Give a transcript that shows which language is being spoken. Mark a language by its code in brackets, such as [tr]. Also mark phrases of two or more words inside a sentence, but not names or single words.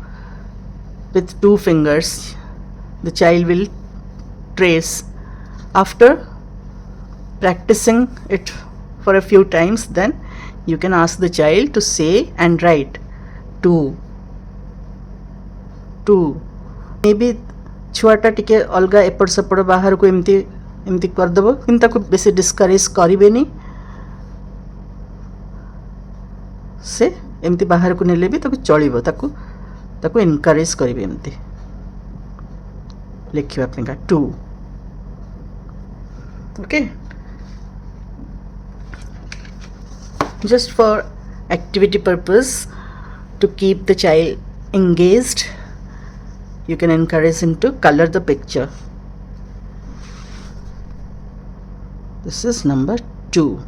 [en] With 2 fingers the child will trace. After practicing it for a few times, then you can ask the child to say and write 2, 2. [or] Maybe ଛୁଆଟା ଟିକେ ଅଲଗା ଏପଟ ସେପଟ ବାହାର କୁ ଏମିତି ଏମିତି କରିଦେବ କି ତାକୁ ବେଶି ଡିସକରେଜ କରନି ସେ ଏମିତି ବାହାର କୁ ନେଲେ ବି ତାକୁ ଚଳିବ ତାକୁ ଏନକରେଜ କରିବେ ଏମିତି ଲେଖିବା ପାଇଁ 2. [en] ओके, just for activity purpose, to keep the child engaged, you can encourage him to color the picture. This is number 2.